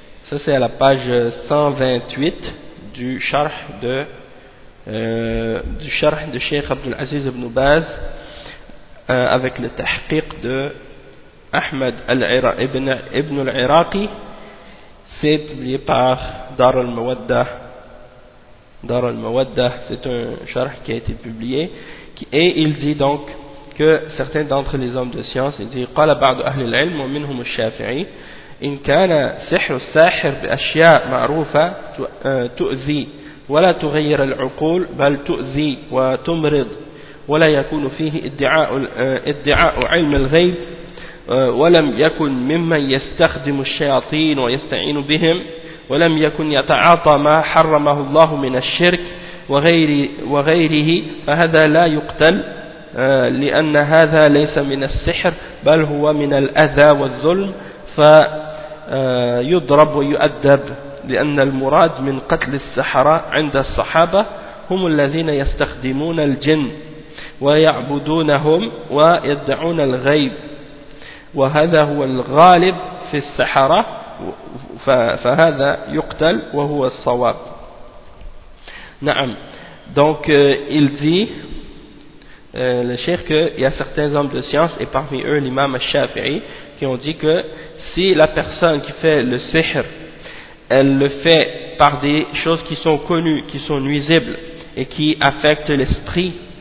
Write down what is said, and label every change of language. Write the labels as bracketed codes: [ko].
[fr] Ça c'est à la page 128 du charh de Cheikh Abdul Aziz Ibn Baz avec le tahqiq de Ahmed Ibn al-Iraqi. C'est publié par Dar al-Mawadda. Dar al-Mawadda, c'est un charh qui a été publié. Et il dit donc que certains d'entre les hommes de science, il dit: [ar] قال بعض أهل العلم ومنهم الشافعي إن كان سحر الساحر بأشياء معروفة تؤذي ولا تغير العقول بل تؤذي وتمرض ولا يكون فيه ادعاء علم الغيب ولم يكن ممن يستخدم الشياطين ويستعين بهم ولم يكن يتعاطى ما حرمه الله من الشرك وغيره فهذا لا يقتل لأن هذا ليس من السحر بل هو من الأذى والظلم فيضرب ويؤدب لأن المراد من قتل السحرة عند الصحابة هم الذين يستخدمون الجن ويعبدونهم ويدعون الغيب وهذا هو الغالب في السحرة فهذا يقتل وهو الصواب. نعم. [fr] Donc il dit le cheikh qu'il y a certains hommes de science, et parmi eux l'imam al-Shafi'i, qui ont dit que si la personne qui fait le sihr, elle le fait par des choses qui sont connues, qui sont nuisibles et qui affectent l'esprit,